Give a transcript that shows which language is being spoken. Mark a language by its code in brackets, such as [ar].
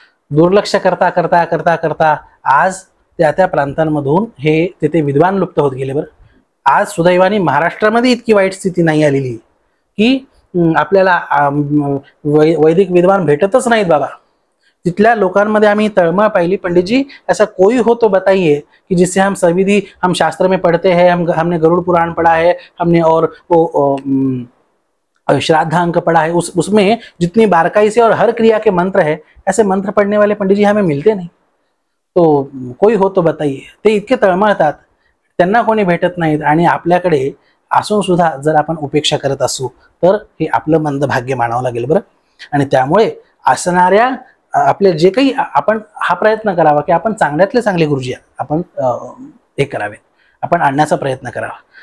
[mr] दुर्लक्ष करता करता करता करता आज त्या प्रांतांमधून हे तिथे विद्वान लुप्त होत गेले. बरं आज सुदैवाने महाराष्ट्रामध्ये इतकी वाईट स्थिती नाही आलेली की आपल्याला वैदिक विद्वान भेटतच नाहीत बाबा. तिथल्या लोकांमध्ये आम्ही तळमळ पाहिली, [hi] पंडित जी ऐसा कोई हो तो बताइए कि जिससे हम सविधि हम शास्त्र में पढ़ते हैं, हमने गरुड़ पुराण पढ़ा है, हमने और वो श्राद्ध अंक पढ़ा है, उसमें जितनी बारकाई से और हर क्रिया के मंत्र है, ऐसे मंत्र पढ़ने वाले पंडित जी हमें मिलते नहीं. तो कोई हो तो बताइए. [mr] ते इतके तळमळतात, त्यांना कोणी भेटत नाहीत. आणि आपल्याकडे असून सुद्धा जर आपण उपेक्षा करत असू तर हे आपलं मंद भाग्य मानावं लागेल. बरं आणि त्यामुळे असणाऱ्या आपले जे काही आपण हा प्रयत्न करावा की आपण चांगल्यातले चांगले गुरुजी आपण हे करावे, आपण आणण्याचा प्रयत्न करावा.